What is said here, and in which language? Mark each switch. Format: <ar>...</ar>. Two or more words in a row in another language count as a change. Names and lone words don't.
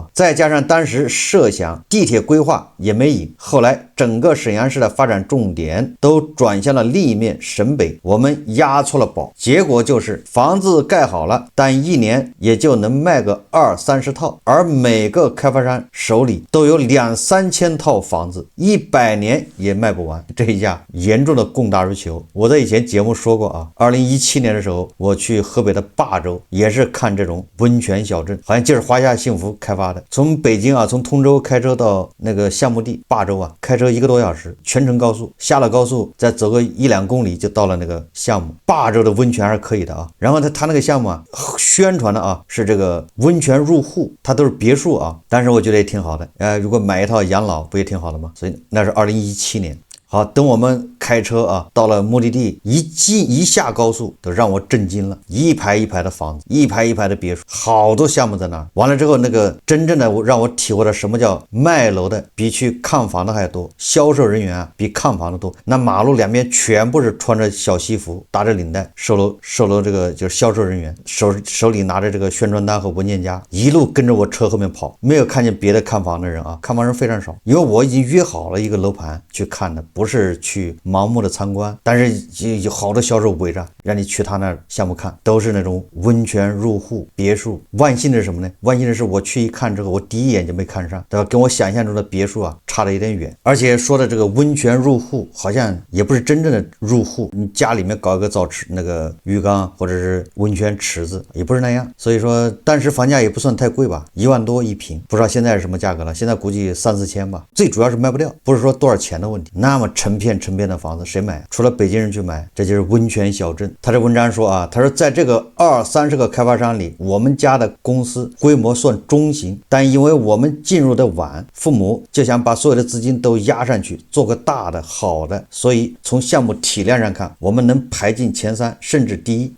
<zh>再加上當時設想地鐵規劃也沒贏，後來整個瀋陽市的發展重點都轉向了另一面陝北，我們押錯了寶，結果就是房子蓋好了，但1年也就能賣個20-30套，而每個開發商手裡都有2-3千套房子，100年也賣不完。這一下嚴重的供大於求。我在以前節目說過啊，2017年的時候我去河北的霸州，也是看這種溫泉小鎮，好像就是華夏幸福開發的。從北京啊，從通州開車到那個項目地霸州啊，開車1個多小時，全程高速，下了高速再走個1-2公里就到了那個項目。霸州的溫泉還是可以的啊。然後他那個項目啊，宣傳的啊是這個溫泉入戶，它都是別墅啊，但是我覺得也挺好的。如果買一套養老不也挺好的嗎？所以那是2017年。好，等我們開車啊到了目的地，一下高速都讓我震驚了，一排一排的房子，一排一排的別墅，好多項目在那兒。完了之後，那個真正的讓我體會了什麼叫賣樓的比去看房的還多，銷售人員啊比看房的多。那馬路兩邊全部是穿着小西服，打着領帶，售樓這個就是銷售人員，手裡拿着這個宣傳單和文件夾，一路跟着我車後面跑，沒有看見別的看房的人啊，看房人非常少，因為我已經約好了一個樓盤去看的。不是去盲目的參觀，但是有好多銷售圍着讓你去他那項目看，都是那種溫泉入戶別墅。萬幸的是什麼呢？萬幸的是我去一看之後，我第一眼就沒看上，對吧？跟我想象中的別墅啊差得有點遠。而且說的這個溫泉入戶，好像也不是真正的入戶，你家裡面搞一個澡池，那個浴缸或者是溫泉池子，也不是那樣。所以說當時房價也不算太貴吧，1萬多一平，不知道現在是什麼價格了，現在估計3-4千吧。最主要是賣不掉，不是說多少錢的問題。那麼成片的房子誰買？除了北京人去買。這就是溫泉小鎮。他這文章說啊，他說在這個20-30個開發商裡，我們家的公司規模算中型，但因為我們進入的晚，父母就想把所有的資金都壓上去，做個大的好的，所以從項目體量上看，我們能排進前3，甚至第1。</zh>